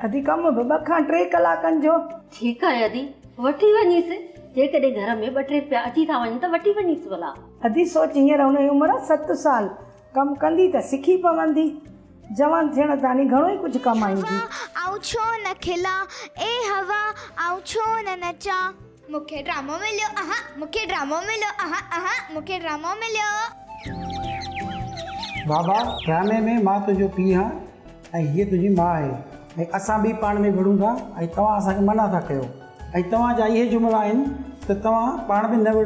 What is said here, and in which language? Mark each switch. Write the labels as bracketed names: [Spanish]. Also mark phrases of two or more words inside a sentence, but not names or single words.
[Sindhi] अदी कमु बि 2 खां 3 कलाकनि जो। ठीकु आहे अदी, वठी वञीसि। जेकॾहिं घर में 2-3 रुपया अची था वञनि त वठी वञीसि भला। अदी सोच, हींअर हुनजी उमिरि 7 साल, कमु कंदी त सिखी पवंदी। जवान थियण ताणी घणो ई कुझु कमाईंदी। आऊं छो न खिला ए हवा, आऊं छो न नचा। मूंखे ड्रामो मिलियो, मूंखे ड्रामो मिलियो, मूंखे ड्रामो मिलियो। बाबा ड्रामे में मां तुंहिंजो पीउ आहियां ऐं हीअ तुंहिंजी माउ आहे, ऐं असां बि पाण में विढ़ूं था ऐं तव्हां असांखे मना था कयो, ऐं तव्हांजा इहे जुमिला आहिनि त तव्हां पाण में न विढ़ो।